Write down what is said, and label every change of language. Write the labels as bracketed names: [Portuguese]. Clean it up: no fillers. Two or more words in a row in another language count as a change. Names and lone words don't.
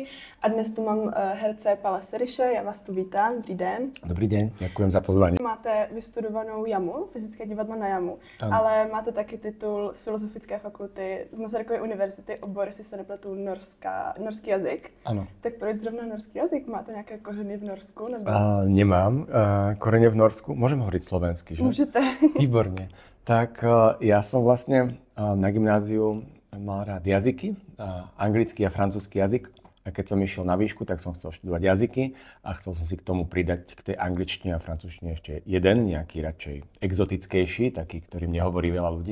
[Czech] A dnes tu mám herce Pala Seriše, já vás tu vítám, dobrý den. [Slovak] Dobrý den, ďakujem za pozvání. [Czech] Máte vystudovanou JAMu, fyzické divadlo na JAMu, ano. Ale máte taky titul z Filozofické fakulty z Masarykovy univerzity, obor, jestli se nepletu, norský jazyk. Ano. Tak proč zrovna norský jazyk? Máte nějaké kořeny v Norsku? Nebo... [Slovak] Nemám korene v Norsku, môžem hovoriť slovensky, že? Môžete. Výborne. Tak ja som vlastne na gymnáziu mal rád jazyky, anglický a francúzsky jazyk. A keď som išiel na výšku, tak som chcel študovať jazyky a chcel som si k tomu pridať k tej angličtine a francúzštine ešte jeden, nejaký radšej exotickejší, taký, ktorým nehovorí veľa ľudí.